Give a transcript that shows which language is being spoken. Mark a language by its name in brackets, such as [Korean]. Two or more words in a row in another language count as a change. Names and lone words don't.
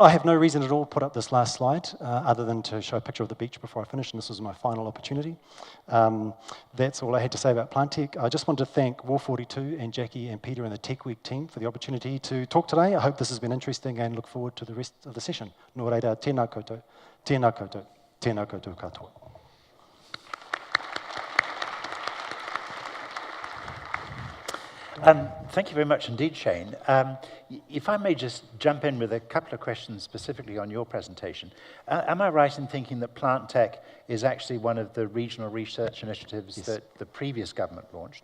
[English] I have no reason at all to put up this last slide, other than to show a picture of the beach before I finish, and this was my final opportunity. That's all I had to say about PlantTech. I just want to thank War42 and Jackie and Peter and the Techweek team for the opportunity to talk today. I hope this has been interesting and look forward to the rest of the session. [Māori] Nō reira, tēnā koutou, tēnā koutou, tēnā koutou katoa. [English] Thank you very much indeed, Shane. If I may just jump in with a couple of questions specifically on your presentation. Am I right in thinking that PlantTech is actually one of the regional research initiatives that the previous government launched?